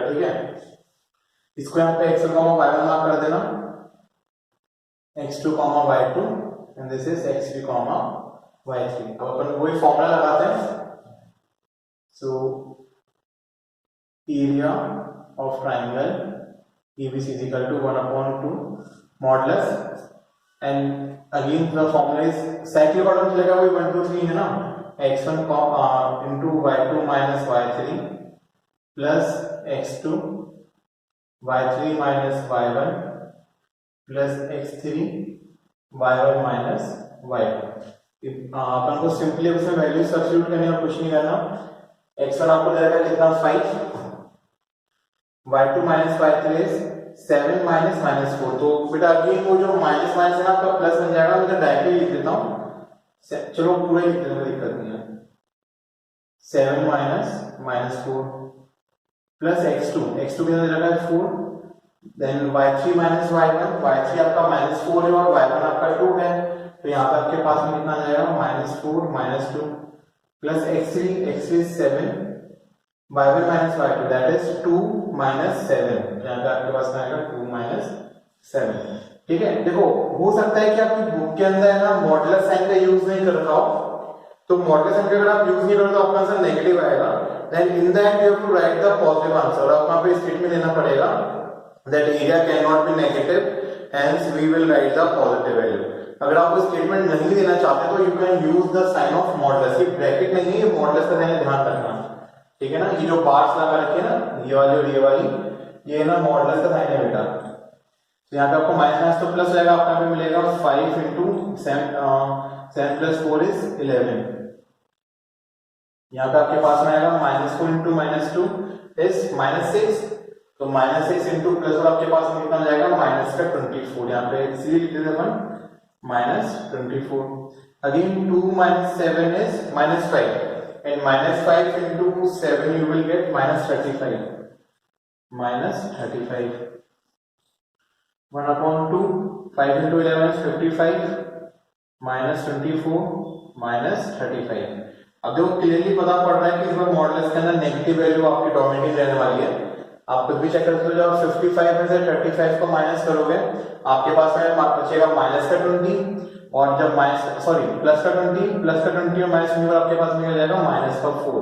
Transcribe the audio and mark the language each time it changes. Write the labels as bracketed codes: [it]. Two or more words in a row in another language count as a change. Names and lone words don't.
[hi] ठीक है, इसको यहाँ पे x1, y1 मार्क कर देना, x2, y2 [en] and this is [hi] x3, y3। अब अपन वही फॉर्मूला लगाते हैं। [en] so area of triangle ABC is equal to 1/2 modulus, and again the formula is cyclic order [hi] में चलेगा, वही 1 2 3 है ना, [en] x1 into y2 minus y3 plus x2 y3 minus y1 plus x3 y1 minus y2। [hi] अपन को सिंपली उसमें वैल्यू सब्स्टिट्यूट करनी और कुछ नहीं करना। x1 आपको दे रखा कितना 5, [en] y2 minus y3 is 7 -4। [hi] तो बेटा अगेन वो जो माइनस माइनस है ना आपका प्लस बन जाएगा, मैं तो डायरेक्टली लिख देता हूँ, चलो पूरा ही लिख देता हूँ, दिक्कत नहीं है। 7 -4 प्लस x2 कितना दे रखा है 4, [en] then y3 minus y1, [hi] y3 आपका -4 है और y1 आपका 2 है, तो यहाँ पे आपके पास में कितना आ जाएगा -4 -2 प्लस x3 7, [en] y1 minus y2 that is 2 -7, [hi] यहाँ पे आपके पास आएगा 2 -7। ठीक है, देखो हो सकता है कि आपकी बुक के अंदर है ना मॉडुलस साइन का यूज नहीं कर रखा हो, तो मॉडुलस साइन का अगर आप यूज नहीं करोगे तो आपका आंसर नेगेटिव आएगा। [en] then in the end you have to write the positive answer. [hi] आपको यहाँ पे स्टेटमेंट देना पड़ेगा [en] that area can not be negative, hence we will write the positive value. [hi] अगर आप स्टेटमेंट नहीं देना चाहते तो [en] you can use the sign of modulus. [hi] ये ब्रैकेट नहीं है, ये मॉडुलस का साइन ध्यान रखना। ठीक है ना, ये जो बार्स लगा रखी है ना, ये वाली और ये वाली, ये ना मॉडुलस का साइन है बेटा। तो यहाँ पे आपको माइनस तो प्लस रहेगा, आपको यहाँ पे मिलेगा [en] 5 into 7 plus 4 is 11। [hi] यहाँ पे आपके पास में आएगा [en] -4 into -2 is -6, [hi] तो -6 into प्लस और आपके पास में कितना जाएगा -24। यहाँ पे इसीलिए लिख देते अपन -24। [en] again 2 - 7 is -5 and -5 into 7 you will get -35. 1/2, 5 into 11 is 55, -24 -35। [hi] अब देखो क्लियरली पता पड़ रहा है कि इस बार मॉडुलस के अंदर नेगेटिव वैल्यू आपकी डोमिनेटिंग रहने वाली है। आप खुद भी चेक करते हो, जब 55 में से 35 को माइनस करोगे आपके पास में बचेगा -20, और जब प्लस का 20 और -20 आपके पास में जाएगा -4।